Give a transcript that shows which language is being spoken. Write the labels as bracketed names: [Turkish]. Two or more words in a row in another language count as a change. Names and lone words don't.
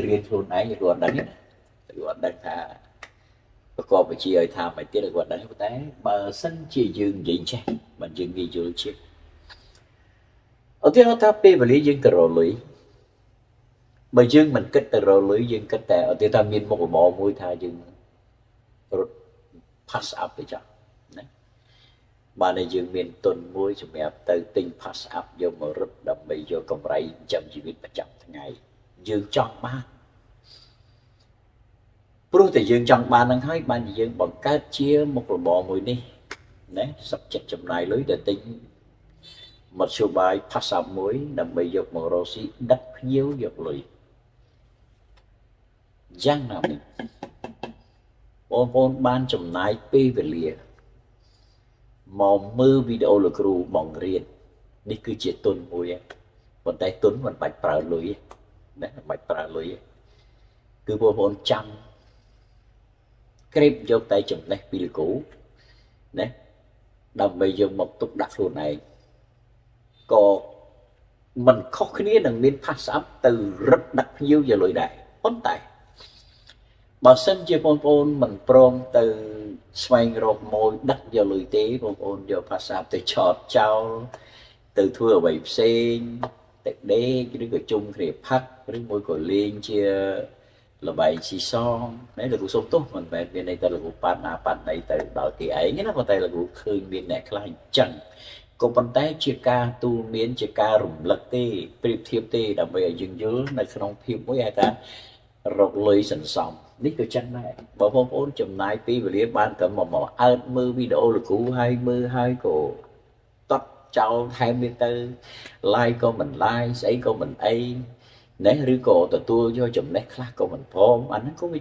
[Khmer] រៀនខ្លួនឯងលោកគ្រូអត់ដឹងណាលោកគ្រូអត់ដឹងថាប្រកបវិជ្ជាឲ្យថាមិនទៀតលោកគ្រូអត់ដឹងតែបើសិនជាយើងនិយា យចេះមិនយើងនិយាយយល់ជាឧទាហរណ៍ថាពេលវេលាយើងទៅរលុយបើយើងមិនគិតទៅរលុយយើងគិតតែឧទាហរណ៍មានមុខរបរមួយថាយើងរត់ pass up ទៅចាស់ណាបានតែយើងមានទុនមួយសម្រាប់ទៅទិញ pass up យកមករត់ដើម្បីយកកម្រៃចិញ្ចឹមជីវិតប្រចាំថ្ងៃយើងចង់បាន ព្រោះតែយើងចង់បានហ្នឹងហើយបានជាយើងបង្កើតជាមុខរបរមួយនេះណាសុខចិត្តចំណាយលុយទៅទិញមធ្យោបាយ pass up មួយដើម្បីយកមករកស៊ីដឹកភ្ញៀវយកលុយ យ៉ាងណាមិញបងប្អូនបានចំណាយពេលវេលាមកមើលវីដេអូលោកគ្រូបង្រៀននេះគឺជាទុន មួយប៉ុន្តែទុនមិនបាច់ប្រើលុយណាមិនបាច់ប្រើលុយគឺបងប្អូនចាំ ក្រេបយកតែចំណេះពីលោកគ្រូណាដើម្បីយកមកទុកដាក់ខ្លួនឯងក៏មិនខុសគ្នានឹងមាន pass up ទៅរត់ដាក់ភ្ញៀវយកលុយដែរប៉ុន្តែបើសិនជាបងប្អូនមិនព្រមទៅស្វែងរកម៉ួយដឹកយកលុយទេបងប្អូនយក pass up ទៅឆោតចោលទៅធ្វើអ្វីផ្សេង តិដេកឬក៏ជុំគ្នាផឹកឬមួយក៏លេងជាល្បែងស៊ីសងណាលោកគ្រូសុំទោសមិនមែនមានន័យថាលោកគ្រូប៉ាត់ណាប៉ាត់ណីទៅដល់គេ ឯងណាប៉ុន្តែលោកគ្រូឃើញមានអ្នកខ្លះអញ្ចឹងក៏ប៉ុន្តែជាការទូលមានជាការរំលឹកទេប្រៀបធៀបទេដើម្បីឲ្យយើងយល់នៅក្នុងភាពមួយហៅថារកលុយសន្សំនេះក៏ចឹងដែរបើបងប្អូនចំណាយពេលវេលាបានត្រឹមមកអើតមើលវីដេអូលោកគ្រូហើយមើលហើយក៏តត់ចោលថែមទៀតទៅ like ក៏មិន like ស្អីក៏មិនអីណាឬក៏ទទួលយកចំណេះខ្លះក៏មិនព្រមអាហ្នឹងក៏វា